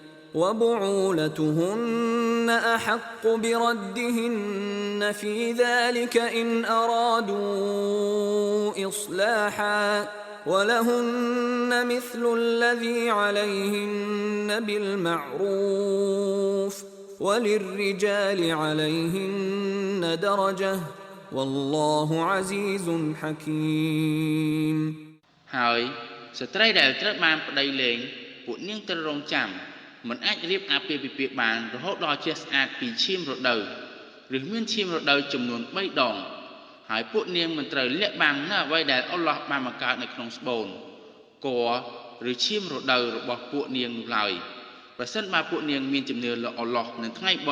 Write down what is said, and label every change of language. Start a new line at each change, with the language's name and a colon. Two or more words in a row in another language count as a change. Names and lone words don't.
Arabic: وبعولتهن أحق بردهن في ذلك إن أرادوا إصلاحا ولهن مثل الذي عليهن بالمعروف وللرجال عليهن درجة والله عزيز حكيم
Khmer: ហើយស្ត្រីដែលត្រូវបានប្តីលែងពួកនាងត្រូវរងចាំមិនអាចរៀបអាពាហ៍ពិពាហ៍បានរហូតដល់ជាស្អាតពីឈាមរដូវឬមានឈាមរដូវចំនួន3ដងហើយពួកនាងមិនត្រូវលា ក់បាំងនៅអ្វីដែលអល់ឡោះបានបង្កើតនៅក្នុងស្បូនកឬឈាមរដូវរបស់ពួកនាងនោះឡើយប្រសិនបើពួកនាងមានជំនឿលើអល់ឡោះនៅថ្ងៃប